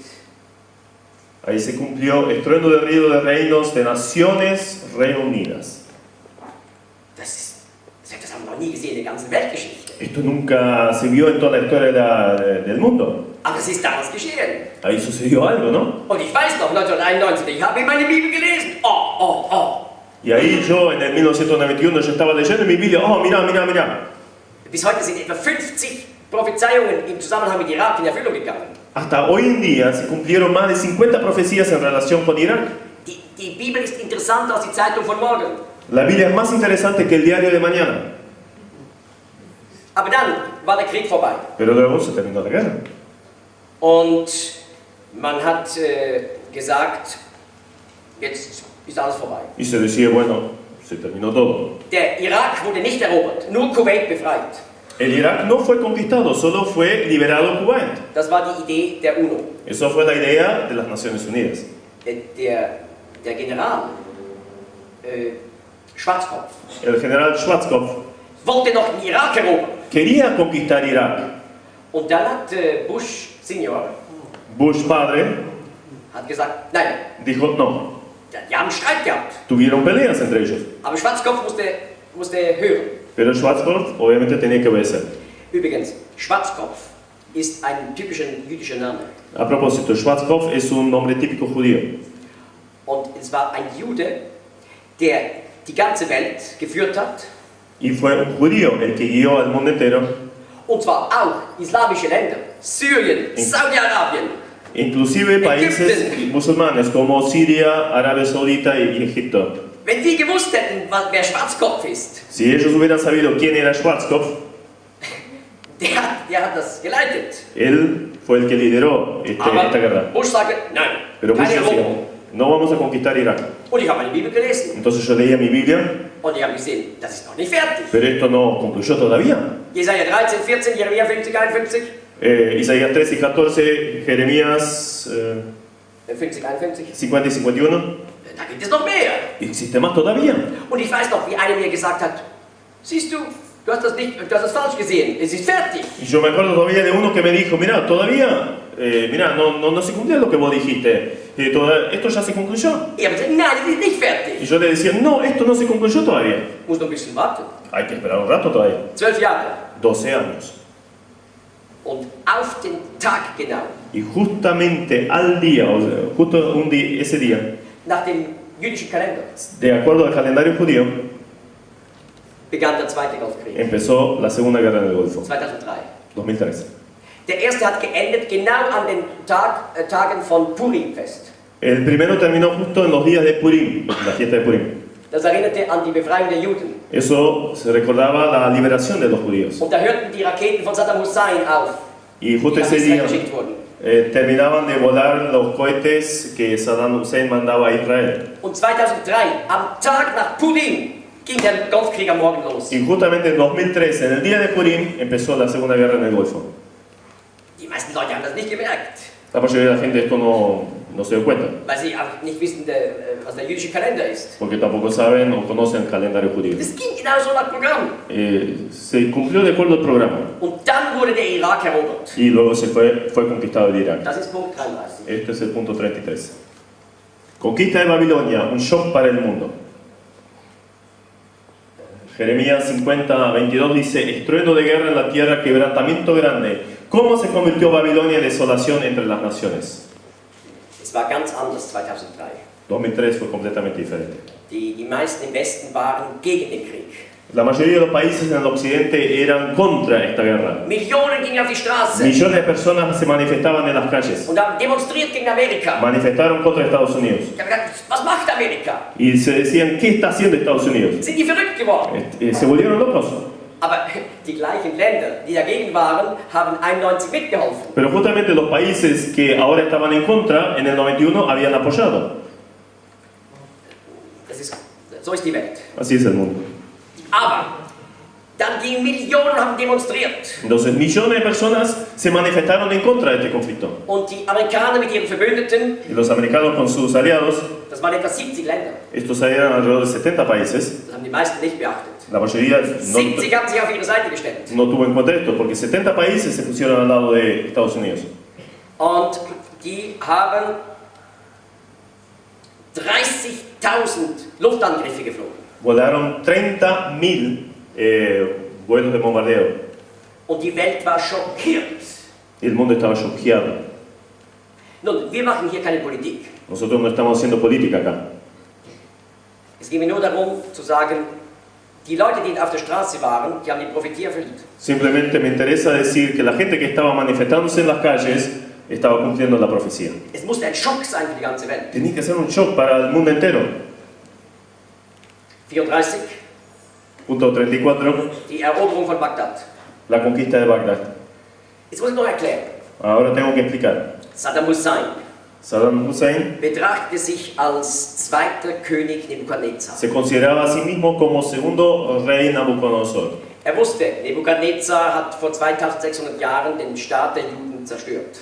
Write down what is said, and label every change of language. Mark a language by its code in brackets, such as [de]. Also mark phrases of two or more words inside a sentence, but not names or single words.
[es] Ahí se cumplió estruendo de ruido de reinos de naciones reunidas. [de] Das haben wir noch nie gesehen in der ganzen Weltgeschichte. [es] Esto nunca se vio en toda la historia del mundo. [de] Aber es ist damals geschehen. [es] Ahí sucedió algo, ¿no? [de] Und ich weiß noch, 1991, ich habe in meine Bibel gelesen. Oh. [es] Y ahí yo, en el 1991, yo estaba leyendo en mi Biblia, oh, mira. [de] Bis heute sind etwa 50 Prophezeiungen im Zusammenhang mit Irak in Erfüllung gegangen. [es] Hasta hoy en día se cumplieron más de 50 profecías en relación con Irak. [de] Die Bibel ist interessanter als die Zeitung von morgen. [es] La Biblia es más interesante que el diario de mañana. [de] Aber dann war der Krieg vorbei. [es] Pero luego se terminó la guerra. [de] Und man hat gesagt, jetzt ist alles vorbei. [es] Y se decía, bueno, se terminó todo. [de] Der Irak wurde nicht erobert, nur Kuwait befreit. [es] El Irak no fue conquistado, solo fue liberado Kuwait. [de] Das war die Idee der UNO. [es] Eso fue la idea de las Naciones Unidas. [de] Der General Schwarzkopf [es] El general Schwarzkopf [de] wollte noch den Irak erobern. [es] quería conquistar Irak. [de] Und dann hat Bush Senior [es] Bush padre [de] hat gesagt, nein, [es] dijo no. [de] die haben Streit gehabt. [es] Tuvieron peleas entre ellos. [de] Aber Schwarzkopf musste hören. [es] Pero Schwarzkopf obviamente tenía que obedecer. [de] Übrigens, Schwarzkopf ist ein typischer jüdischer Name. [es] A propósito, Schwarzkopf es un nombre típico judío. [de] Und es war ein Jude, der die ganze Welt geführt hat. [es] Y fue un judío el que guió al mundo entero, [de] Und zwar auch islamische Länder. Syrien, Saudi-Arabien. [es] inclusive países musulmanes como Siria, Arabia Saudita y Egipto. [de] Wenn die gewusst hätten, wer Schwarzkopf ist, [es] Si ellos hubieran sabido quién era Schwarzkopf, [de] der hat das geleitet. [es] él fue el que lideró esta guerra. [de] Aber Bush sagte, nein, [es] Pero Bush [de] keine [es] decía, [de] Eroberung. [es] no vamos a conquistar Irak. [de] Und ich habe meine Bibel gelesen. [es] Entonces yo leía mi Biblia, [de] Und ich habe gesehen, das ist noch nicht fertig. [es] pero esto no concluyó todavía. [de] Jesaja 13, 14, Jeremia 50, 51. [es] Isaías 13 y 14, Jeremías 50, 51. 50 y 51. [de] Da gibt es noch mehr. [es] Existe más todavía. [de] Und ich weiß noch, wie einer mir gesagt hat, siehst du, du hast das falsch gesehen, es ist fertig. [es] Y yo me acuerdo todavía de uno que me dijo, mira, todavía, mira, no se cumplió lo que vos dijiste. Esto ya se concluyó. [de] Ich habe gesagt, nein, es ist nicht [es] Y [de] fertig. [es] yo le decía, no, esto no se concluyó todavía. [de] Muss noch ein bisschen warten. [es] Hay que esperar un rato todavía. [de] 12 Jahre. [es] 12 años. [de] Und auf den Tag genau, [es] Y justamente al día, o sea, justo ese día, [de] nach dem jüdischen Kalender, [es] de acuerdo al calendario judío, [de] begann der Zweite Golfkrieg. [es] empezó la Segunda Guerra del Golfo, 2003. 2013. [de] Der erste hat geendet genau an den Tagen von Purimfest. [es] El primero terminó justo en los días de Purim, la fiesta de Purim. [de] Das erinnerte an die Befreiung der Juden. [es] Eso se recordaba la liberación de los judíos. [de] Und da hörten die Raketen von Saddam Hussein auf, [es] Y [de] die [es] justo [de] nach [es] ese Israel día [de] geschickt wurden. [es] terminaban de volar los cohetes que Saddam Hussein mandaba a Israel. [de] Und 2003, am Tag nach Purim, ging der Golfkrieg am Morgen los. [es] Y justamente en 2013, en el día de Purim, empezó la Segunda Guerra en el Golfo. [de] Die meisten Leute haben das nicht gemerkt, [es] La mayoría de la gente esto no se dio cuenta, [de] weil sie auch nicht wissen, was der jüdische Kalender ist. [es] porque tampoco saben o conocen el calendario judío. [de] Das ging genauso nach Programm. [es] Se cumplió de acuerdo al programa [de] Und dann wurde der Irak erobert. [es] y luego fue conquistado el Irak. [de] Das ist Punkt 33. [es] Este es el punto 33. Conquista de Babilonia, un shock para el mundo. Jeremías 50, 22 dice, estruendo de guerra en la tierra, quebrantamiento grande. ¿Cómo se convirtió Babilonia en desolación entre las naciones? [de] Es war ganz anders 2003. [es] 2003 fue completamente diferente. [de] Die meisten im Westen waren gegen den Krieg. [es] La mayoría de los países en el occidente eran contra esta guerra. [de] Millionen gingen auf die Straße [es] Millones de personas se manifestaban en las calles. [de] und haben demonstriert gegen Amerika. [es] Manifestaron contra Estados Unidos. [de] Ich habe gedacht, was macht Amerika? [es] Y se decían, ¿qué está haciendo Estados Unidos? [de] Sind die verrückt geworden? [es] Se volvieron locos. [de] Aber die gleichen Länder, die dagegen waren, haben 91 mitgeholfen. [es] Pero justamente los países que ahora estaban en contra, en el 91 habían apoyado. [de] So ist die Welt. [es] Así es el mundo. [de] Aber dann gingen Millionen und haben demonstriert. [es] Entonces, millones de personas se manifestaron en contra de este conflicto. [de] Und die Amerikaner mit ihren Verbündeten, [es] Y los americanos con sus aliados, [de] das waren etwa 70 Länder, [es] estos eran alrededor de 70 países, [de] das haben die meisten nicht beachtet. [es] la mayoría [de] 70 haben sich auf ihre Seite gestellt. [es] no tuvo en cuenta esto, porque 70 países se pusieron al lado de Estados Unidos. [de] Und die haben 30.000 Luftangriffe geflogen. [es] Volaron 30.000 vuelos de bombardeo. [de] Und die Welt war schockiert. [es] Y el mundo estaba choqueado. [de] Nun, wir machen hier keine Politik. [es] Nosotros no estamos haciendo política acá. [de] Es geht mir nur darum zu sagen, die Leute, die auf der Straße waren, die haben die Prophetie erfüllt. [es] Simplemente me interesa decir que la gente que estaba manifestándose en las calles estaba cumpliendo la profecía. [de] Es musste ein Schock sein für die ganze Welt. [es] Tenía que ser un shock para el mundo entero. 34, Punto 34, [de] die Eroberung von Bagdad. [es] la conquista de Bagdad. [de] Jetzt muss ich noch erklären. [es] Ahora tengo que explicar. Saddam Hussein Saddam Hussein [de] betrachtete sich als zweiter König Nebukadnezar. [es] se consideraba a sí mismo como segundo rey Nabucodonosor. [de] Er wusste, Nebukadnezar hat vor 2600 Jahren den Staat der Juden zerstört.